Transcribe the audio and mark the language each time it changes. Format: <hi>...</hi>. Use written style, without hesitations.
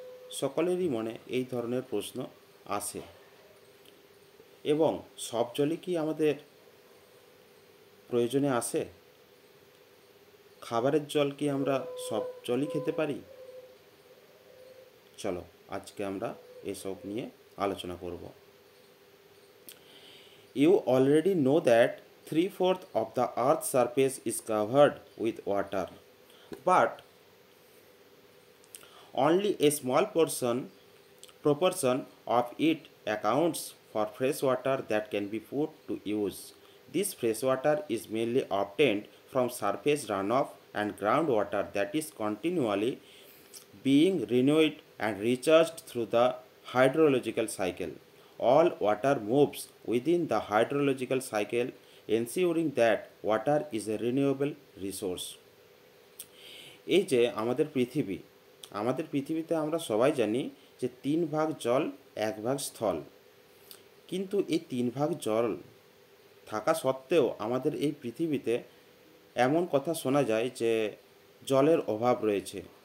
<bn>সকলেরই মনে এই ধরনের প্রশ্ন আসে। এবং সব জলই কি আমাদের প্রয়োজনে আসে? খাবারের জল কি আমরা সব জলই খেতে পারি? চলো আজকে আমরা এসব নিয়ে আলোচনা করব।</bn> <en>You already know that 3/4 of the earth's surface is covered with water, but only a small proportion of it accounts for fresh water that can be put to use. This fresh water is mainly obtained from surface runoff and groundwater that is continually being renewed and recharged through the hydrological cycle. All water moves within the hydrological cycle, ensuring that water is a renewable resource.</en> <bn>এই যে আমাদের পৃথিবীতে আমরা সবাই জানি যে 3 ভাগ জল 1 ভাগ স্থল। কিন্তু এই 3 ভাগ জল থাকা সত্ত্বেও আমাদের এই পৃথিবীতে এমন কথা শোনা যায় যে জলের অভাব রয়েছে।</bn>